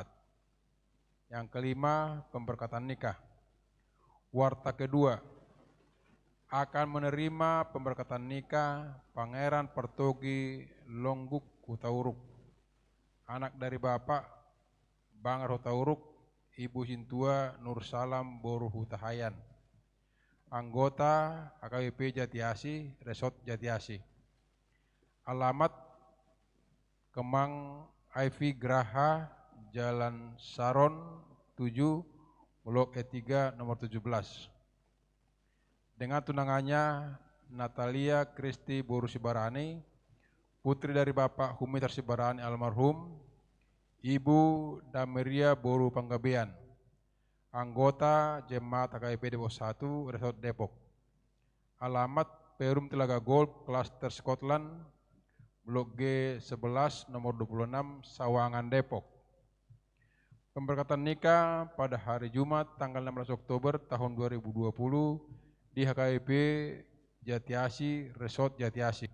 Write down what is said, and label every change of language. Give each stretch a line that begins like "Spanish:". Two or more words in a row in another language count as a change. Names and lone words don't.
Indonesian: Yang kelima, pemberkatan nikah. Warta kedua, akan menerima pemberkatan nikah Pangeran Pertogi Longguk Hutauruk, anak dari Bapak Bangar Hutauruk, Ibu Sintua Nur Salam Boru Hutahayan, anggota HKBP Jatiasi, Resort Jatiasi. Alamat Kemang Ivy Graha, Jalan Saron 7, Blok E3 nomor 17. Dengan tunangannya Natalia Kristi Boru Sibarani, putri dari Bapak Humitar Sibarani almarhum, Ibu Dameria Boru Panggabean, anggota Jemaat HKBP Depok 1, Resort Depok. Alamat Perum Telaga Golf, Cluster Scotland, Blok G11 nomor 26, Sawangan, Depok. Pemberkatan nikah pada hari Jumat tanggal 16 Oktober tahun 2020 di HKBP Jatiasi, Resort Jatiasi.